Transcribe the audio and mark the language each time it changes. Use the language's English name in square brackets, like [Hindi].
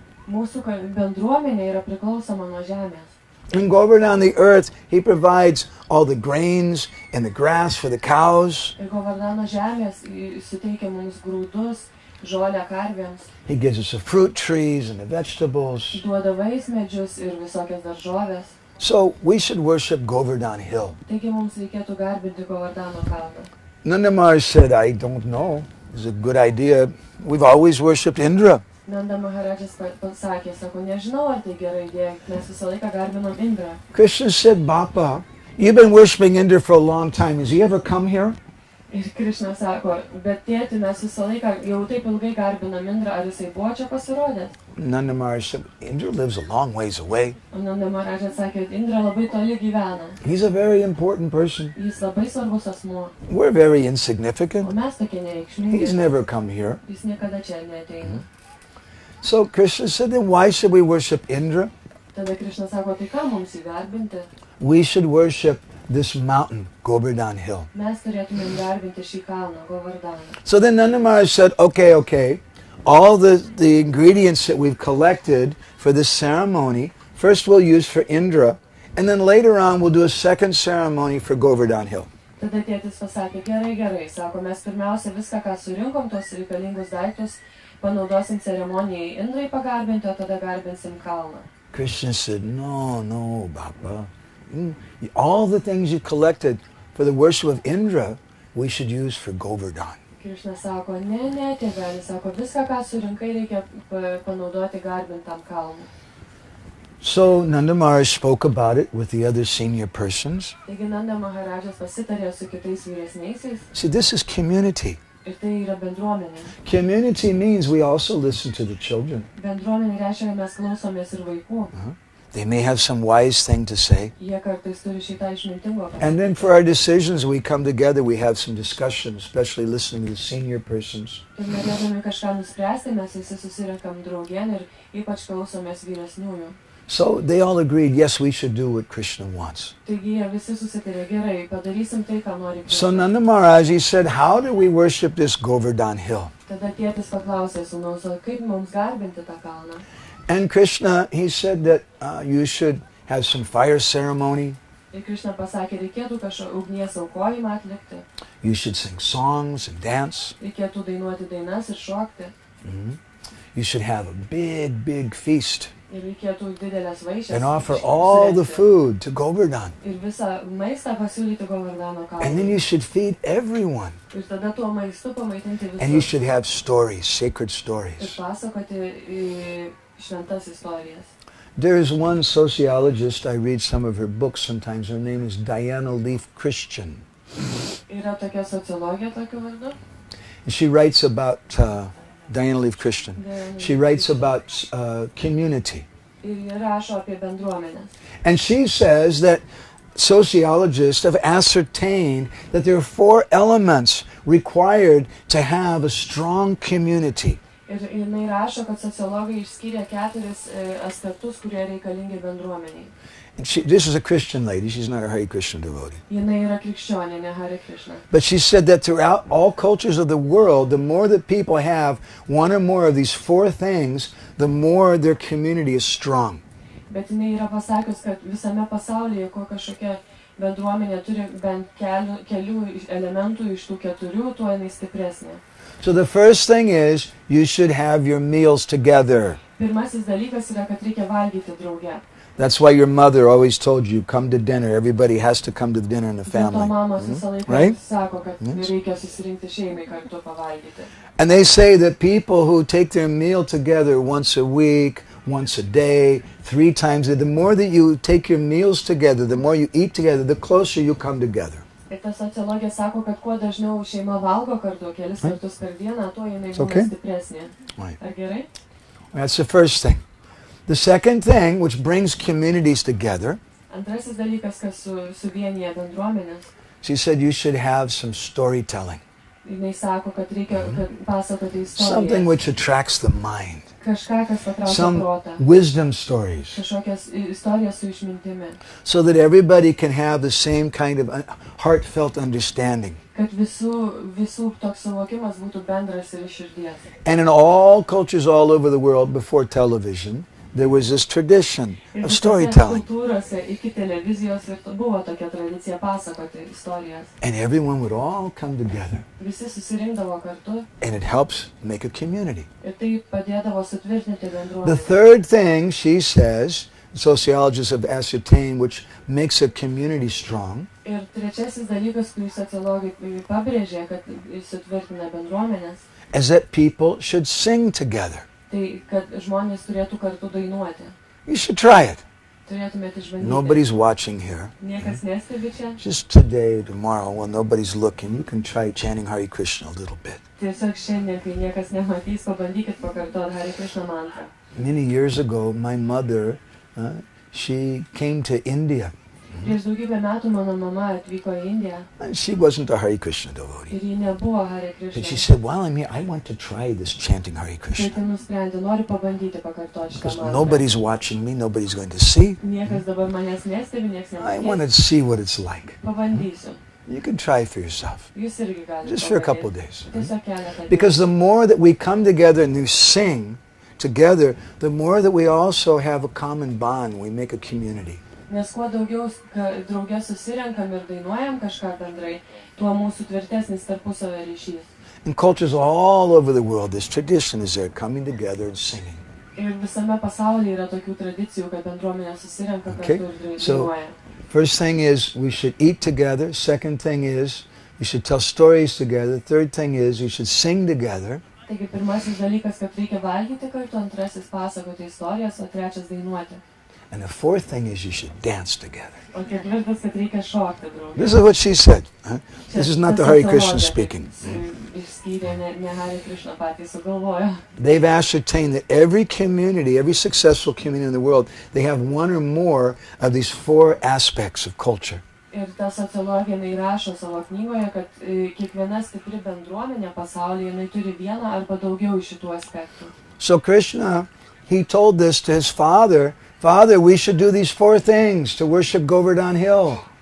[Lithuanian] Mūsų bendruomenė yra priklausoma nuo žemės. [English] In Govardhan, the earth, he provides all the grains and the grass for the cows. [Lithuanian] Ir Govardhano žemės suteikia mums grūdus, žolę karvėms, [English] He gives us the fruit trees and the vegetables. [Lithuanian] duoda vaismedžius ir visokias daržovės. [English] So we should worship Govardhan Hill. [Lithuanian] Taigi mums reikėtų garbinti Govardhano kalną. [English] Nanda Maharaj said, I don't know. It's a good idea. We've always worshipped Indra. [Lithuanian] Nanda Maharadžas pasakė, sako, nežinau, ar tai gera idėja, mes visą laiką garbinom Indrą. [English] Krishna said, Bappa, you've been worshiping Indra for a long time. Has he ever come here? [Lithuanian] Ir Krišna sako, bet tėti, mes visą laiką jau taip ilgai garbinam Indrą, ar jisai buvo čia pasirodęs? [English] Nanda Maharaj said, Indra lives a long ways away. [Lithuanian] O Nanda Maharadžas sakė, Indra labai toli gyvena. [English] He's a very important person. [Lithuanian] Jis labai svarbus asmuo, [English] We're very [Lithuanian] o [English] insignificant. [Lithuanian] mes tokie nereikšmingi. [English] He's never come here. [Lithuanian] Jis niekada čia neateina. [English] So Krishna said, then why should we worship Indra? [Lithuanian] Tada Krišna sako, tai ką mums įgarbinti? [English] We should worship this mountain, Govardhan Hill. [Lithuanian] Mes turėtumėm garbinti šį kalną, Govardhaną. [English] So then Nanda Maharaj said, okay. All the ingredients that we've collected for this ceremony, first we'll use for Indra, and then later on we'll do a second ceremony for Govardhan Hill. [Lithuanian] Tada tėtis pasakė, gerai, sako, mes pirmiausia viską, ką surinkom, tos reikalingus daiktus, panaudosim ceremonijai Indrai pagarbinti, o tada garbinsim kalną. [English] Krishna said, no, Bappa. All the things you collected for the worship of Indra, we should use for Govardhan. [Lithuanian] Krišna sako, ne, tėvelis, sako, viską, ką surinkai, reikia panaudoti garbintam kalnui. [English] So Nanda Maharaj spoke about it with the other senior persons. [Lithuanian] Taigi Nanda Maharadžas pasitarė su kitais vyresniaisiais [English] See, this is community. [Lithuanian] ir tai yra bendruomenė. [English] Community means we also listen to the children. [Lithuanian] Bendruomenė reiškia, kad mes klausomės ir vaikų. [English] They may have some wise thing to say. [Lithuanian] Jie kartais turi šitą išmintingo [English] And then for our decisions, we come together, we have some discussion, especially listening to the senior persons. [Lithuanian] Ir norėdami kažką nuspręsti, mes visi susirinkam draugien ir ypač klausomės vyresniųjų. [English] So they all agreed, yes, we should do what Krishna wants. [Lithuanian] Taigi jie visi susitarė, gerai, padarysim tai, ką nori Krishna. [English] So Nanda Maharaj, he said, how do we worship this Govardhan Hill? [Lithuanian] Tada tėtis paklausė sūnaus, kaip mums garbinti tą kalną. [English] And Krishna, he said that you should have some fire ceremony. [Lithuanian] Ir Krishna pasakė, reikėtų kažkokį ugnies aukojimą atlikti, [English] You should sing songs and dance. [Lithuanian] reikėtų dainuoti dainas ir šokti, [English] You should have a big feast [Lithuanian] ir reikėtų didelės vaišės. [English] and offer all the [Lithuanian] surengti. [English] food to Govardhan. [Lithuanian] Ir visą maistą pasiūlyti Govardhano [English] And then [Lithuanian] kalnui. [English] you should feed everyone. [Lithuanian] Ir tada tuo maistu pamaitinti [English] And you [Lithuanian] visus. [English] should have stories, sacred [Lithuanian] Ir [English] stories. [Lithuanian] pasakoti šventas istorijas. [English] There is one sociologist, I read some of her books sometimes. Her name is Diana Leaf Christian. [Lithuanian] Yra tokia sociologija tokiu vardu. [English] And she writes about, Diana Leaf Christian, she writes about community. [Lithuanian] Ir ji rašo apie bendruomenės. [English] And she says that sociologists have ascertained that there are 4 elements required to have a strong community. [Lithuanian] Ir jinai rašo, kad sociologai išskyrė 4 aspektus, kurie reikalingi bendruomeniai. [English] And this is a Christian lady. She's not a Hare Krishna devotee. [Lithuanian] Jinai yra krikščionė, ne Hare Krishna. [English] But she said that throughout all cultures of the world, the more that people have one or more of these 4 things, the more their community is strong. [Lithuanian] Bet jinai yra pasakius, kad visame pasaulyje, ko kažkokia bendruomenė turi bent kelių elementų iš tų 4, tuo jinai stipresnė. [English] So the first thing is you should have your meals together. [Lithuanian] Pirmasis dalykas yra, kad reikia valgyti drauge. [English] That's why your mother always told you, come to dinner. Everybody has to come to dinner in the [Lithuanian] Dėl to [English] family. [Lithuanian] mamos visą laiką [English] Right? [Lithuanian] sako, kad reikia susirinkti šeimai kartu pavalgyti. [English] And they say that people who take their meal together once a week, once a day, 3 times a day, the more that you take your meals together, the more you eat together, the closer you come together. [Lithuanian] Ir ta sociologija sako, kad kuo dažniau šeima valgo kartu kelis kartus per dieną, tuo jinai būna [English] okay? [Lithuanian] stipresnė. [English] Right. [Lithuanian] Ar gerai? [English] That's the first thing. The second thing, which brings communities together, [Lithuanian] Antrasis dalykas, kas suvienyje bendruomenės. [English] she said you should have some storytelling. [Lithuanian] Jinai sako, kad reikia pasakoti [English] Something [Lithuanian] istorijas. [English] which attracts the mind. [Lithuanian] Kažką, kas patraukia [English] Some [Lithuanian] protą. [English] wisdom stories. [Lithuanian] Kažkokias istorijas su išmintimi. [English] So that everybody can have the same kind of heartfelt understanding. [Lithuanian] Kad visų toks suvokimas būtų bendras ir iš širdies. [English] And in all cultures all over the world before television, there was this tradition of storytelling. [Lithuanian] Kultūrose iki televizijos ir buvo tokia tradicija pasakoti istorijas. [English] And everyone would all come together. [Lithuanian] Visi susirinkdavo kartu [English] And it helps make a community. [Lithuanian] ir tai padėdavo sutvirtinti [English] The [Lithuanian] bendruomenę. [English] third thing, she says, sociologists have ascertained, which makes a community strong, [Lithuanian] Ir trečiasis dalykas, kurį sociologai pabrėžė, kad sutvirtina bendruomenės, [English] is that people should sing together. [Lithuanian] tai kad žmonės turėtų kartu dainuoti. [English] You should try it. [Lithuanian] Turėtumėte išbandyti. [English] Nobody's watching here. [Lithuanian] Niekas nestebi čia. [English] Just today, tomorrow, when nobody's looking, you can try chanting Hare Krishna a little bit. [Lithuanian] Tiesiog šiandien, kai niekas nematys, pabandykit pakartoti Hare Krishna mantrą. [English] Many years ago, my mother, she came to India. [Lithuanian] Prieš daugybę metų mano mama atvyko į Indiją [English] And she wasn't a Hare Krishna devotee. [Lithuanian] ir ji nebuvo Hare [English] But she [Lithuanian] Krishna. [English] said, while I'm here, I want to try this chanting Hare [Lithuanian] Bet [English] Krishna. [Lithuanian] ji nusprendė, noriu pabandyti pakartoti šitą [English] Because [Lithuanian] mantrą. [English] nobody's watching me, nobody's going to see. [Lithuanian] Niekas dabar manęs nestebi, niekas [English] I want to [Lithuanian] nematys. [English] see what it's like. [Lithuanian] Pabandysiu. [English] You can try for yourself. [Lithuanian] Jūs irgi galite. [English] Just for a couple [Lithuanian] pabandyti. [English] days. [Lithuanian] Tiesiog keletą dienų. [English] Because the more that we come together and you sing together, the more that we also have a common bond. We make a community. [Lithuanian] Nes kuo daugiau draugė susirenkam ir dainuojam kažką bendrai, tuo mūsų tvirtesnis tarpusavio ryšys. [English] In cultures all over the world, this tradition is there, coming together and singing. [Lithuanian] Ir visame pasaulyje yra tokių tradicijų, kad bendruomenė susirenka [English] Okay, [Lithuanian] kartu ir [English] so- [Lithuanian] dainuoja. [English] First thing is we should eat together. Second thing is we should tell stories together. Third thing is we should sing together. [Lithuanian] Taigi pirmasis dalykas, kad reikia valgyti kartu, antrasis pasakoti istorijas, o trečias dainuoti. [English] And the fourth thing is you should dance together. [Lithuanian] O ketvirtas, kad reikia šokti draugė. [English] This is what she said. This is not the Hare Krishna speaking. [Lithuanian] Išskyrė ne Hare Krishna patys sugalvojo. [English] They've ascertained that every community, every successful community in the world, they have one or more of these four aspects of culture. [Lithuanian] Ir ta sociologija jinai rašo savo knygoje, kad kiekviena stipri bendruomenė pasaulyje jinai turi vieną arba daugiau iš šitų aspektų. [English] So Krishna, he told this to his father. Father, we should do these four things to worship Govardhan Hill.